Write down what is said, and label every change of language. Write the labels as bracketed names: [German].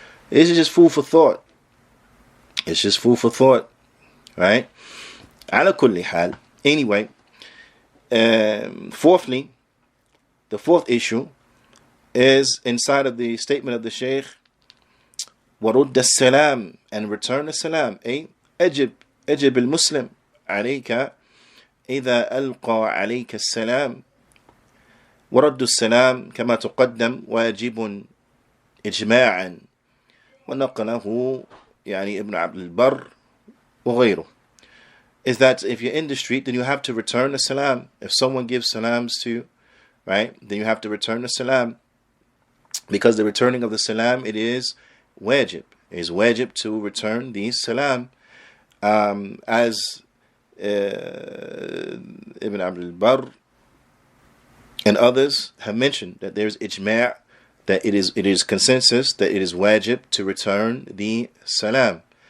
[English] This is just food for thought. It's just food for thought, right? [Arabic] Ala kulli hal. [English] Anyway, fourthly, the fourth issue is inside of the statement of the Shaykh, [Arabic] وَرُدَّ السَّلَامِ, [English] and return the salam. [Arabic] أجب المسلم عليك إذا ألقى عليك السلام. ورد السلام كما تقدم واجب إجماعا ونقله ابن عبد البر وغيره. [English] Is that if you're in the street, then you have to return the salam. If someone gives salams to you, right, then you have to return the salam, because the returning of the salam, it is wajib. It is wajib to return the salam, as Ibn Abdul Barr and others have mentioned, that there is ijma', that it is consensus that it is wajib to return the salam.